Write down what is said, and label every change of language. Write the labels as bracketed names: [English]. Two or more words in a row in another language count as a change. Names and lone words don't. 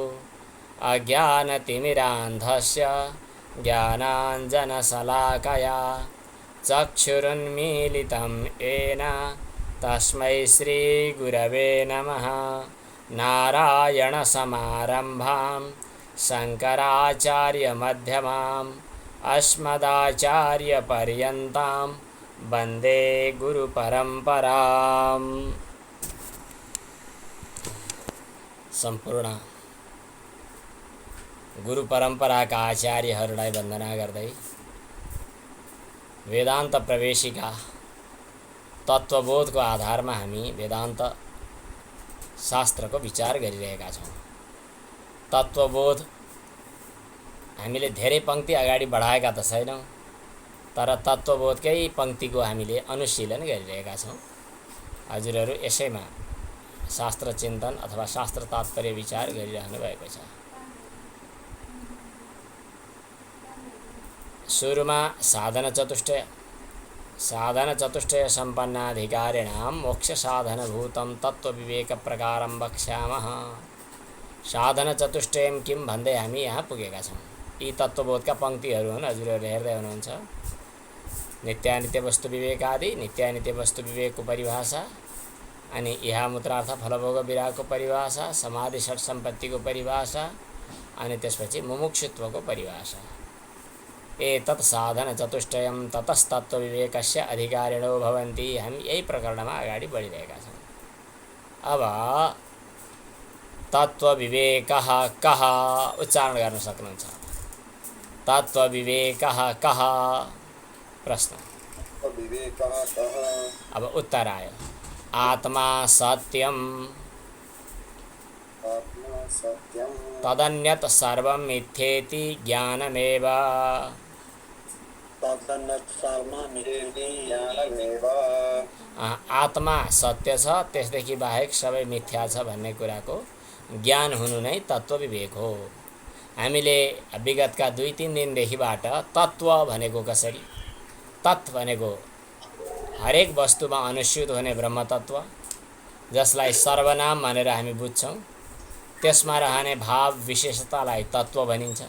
[Sanskrit] अज्ञानतिमिरान्धस्य ज्ञानाञ्जनशलाकया चक्षुरुन्मीलितं येन तस्मै श्रीगुरवे नमः नारायणसमारम्भां शङ्कराचार्यमध्यमाम् अस्मदाचार्यपर्यन्तां वन्दे गुरुपरम्पराम्। [Nepali] सम्पूर्ण गुरु परम्पराका आचार्यहरूलाई वन्दना गर्दै वेदान्त प्रवेशिका तत्त्वबोधको आधारमा हामी वेदान्त शास्त्रको विचार गरिरहेका छौँ। तत्त्वबोध हामीले धेरै पङ्क्ति अगाडि बढाएका त छैनौँ, तर तत्त्वबोधकै पङ्क्तिको हामीले अनुशीलन गरिरहेका छौँ। हजुरहरू यसैमा शास्त्र चिन्तन अथवा शास्त्र तात्पर्य विचार गरिरहनु भएको छ। [Sanskrit] सुरुमा साधन चतुष्टय सम्पन्नाधिकारिणां मोक्ष साधनभूतं तत्त्वविवेकप्रकारं वक्ष्यामः। साधन चतुष्टयं किं [Nepali] भन्दै हामी यहाँ पुगेका छौँ। यी तत्त्वबोधका पङ्क्तिहरू हुन्। हजुरहरूले हेर्दै हुनुहुन्छ। नित्यानित्य वस्तु विवेक आदि, नित्यानित्य वस्तु विवेकको परिभाषा, अनि इहामुत्रार्थ फलभोग विरागको परिभाषा, समाधि षट सम्पत्तिको परिभाषा, अनि त्यसपछि मुमुक्षुत्वको परिभाषा। [Sanskrit] एतत् साधन चतुष्टयं ततस्तत्त्वविवेकस्य अधिकारिणो भवन्ति। [Nepali] हामी यही प्रकरणमा अगाडि बढिरहेका छौँ। अब [Sanskrit] तत्त्वविवेकः कः [Nepali] उच्चारण गर्न सक्नुहुन्छ? [Sanskrit] तत्त्वविवेकः कः? प्रश्न। [Nepali] अब उत्तर आयो। [Sanskrit] आत्मा सत्यं तदन्यत् सर्वं मिथ्येति ज्ञानमेव। [Nepali] आत्मा सत्य छ, त्यसदेखि बाहेक सबै मिथ्या छ भन्ने कुराको ज्ञान हुनु नै तत्त्व विवेक हो। हामीले विगतका 2-3 दिनदेखिबाट तत्त्व भनेको कसरी, तत् भनेको हरेक वस्तुमा अनुस्यूत हुने ब्रह्म तत्त्व, जसलाई सर्वनाम भनेर हामी बुझ्छौँ, त्यसमा रहने भाव विशेषतालाई तत्त्व भनिन्छ।